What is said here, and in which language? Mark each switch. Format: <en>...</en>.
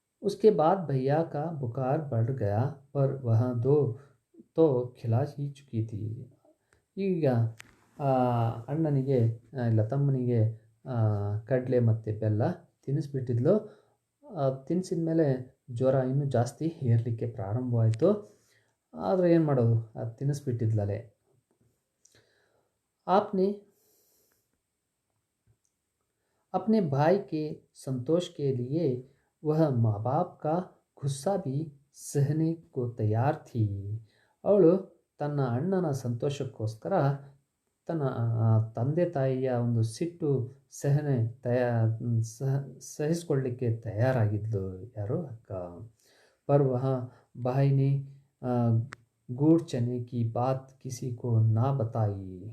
<hi>उसके बाद भैया का बुखार बढ़ गया पर वह दो तो खिला ही चुकी थी.</hi> <kn>ಈಗ ಅಣ್ಣನಿಗೆ ಇಲ್ಲ ತಮ್ಮನಿಗೆ ಕಡಲೆ ಮತ್ತು ಬೆಲ್ಲ ತಿನ್ನಿಸ್ಬಿಟ್ಟಿದ್ಲು. ತಿನ್ನಿಸಿದ ಮೇಲೆ ಜ್ವರ ಇನ್ನೂ ಜಾಸ್ತಿ ಏರಲಿಕ್ಕೆ ಪ್ರಾರಂಭವಾಯಿತು. ಆದರೆ ಏನು ಮಾಡೋದು, ಅದು ತಿನ್ನಿಸ್ಬಿಟ್ಟಿದ್ಲೇ.</kn> <hi>आपने अपने भाई के संतोष के लिए वह माँ बाप का गुस्सा भी सहने को तैयार थी.</hi> <kn>ಅವಳು ತನ್ನ ಅಣ್ಣನ ಸಂತೋಷಕ್ಕೋಸ್ಕರ ತನ್ನ ತಂದೆ ತಾಯಿಯ ಒಂದು ಸಿಟ್ಟು ಸಹಿಸ್ಕೊಳ್ಳಿಕ್ಕೆ ತಯಾರಾಗಿದ್ಲು. ಯಾರು, ಅಕ್ಕ.</kn> <hi>ಪರ್ ವಹ ಭಾಯಿ ನೆ ಗೂಡ್ ಚನೆ ಕಿ ಬಾತ್ ಕಿಸಿ ಕೋ ನಾ ಬತಾಯಿ.</hi>